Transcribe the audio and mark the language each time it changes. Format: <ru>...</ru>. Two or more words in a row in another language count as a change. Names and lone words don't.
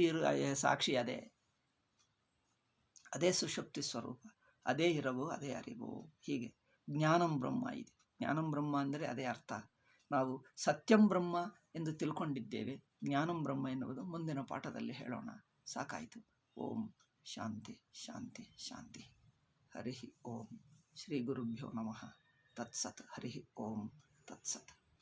<kn>ಸಾಕ್ಷಿ ಅದೇ, ಅದೇ ಸುಷುಪ್ತಿ ಸ್ವರೂಪ, ಅದೇ ಇರವು, ಅದೇ ಅರಿವು. ಹೀಗೆ</kn> <sa>ಜ್ಞಾನಂ ಬ್ರಹ್ಮ</sa> <kn>ಇದೆ.</kn> <sa>ಜ್ಞಾನಂ ಬ್ರಹ್ಮ</sa> <kn>ಅಂದರೆ ಅದೇ ಅರ್ಥ. ನಾವು</kn> <sa>ಸತ್ಯಂ ಬ್ರಹ್ಮ</sa> <kn>ಎಂದು ತಿಳ್ಕೊಂಡಿದ್ದೇವೆ.</kn> <sa>ಜ್ಞಾನಂ ಬ್ರಹ್ಮ</sa> <kn>ಎನ್ನುವುದು ಮುಂದಿನ ಪಾಠದಲ್ಲಿ ಹೇಳೋಣ. ಸಾಕಾಯಿತು.</kn> <sa>ಓಂ ಶಾಂತಿ ಶಾಂತಿ ಶಾಂತಿ. ಹರಿ ಓಂ. ಶ್ರೀ ಗುರುಭ್ಯೋ ನಮಃ. ತತ್ಸತ್. ಹರಿ ಓಂ ತತ್ಸತ್.</sa>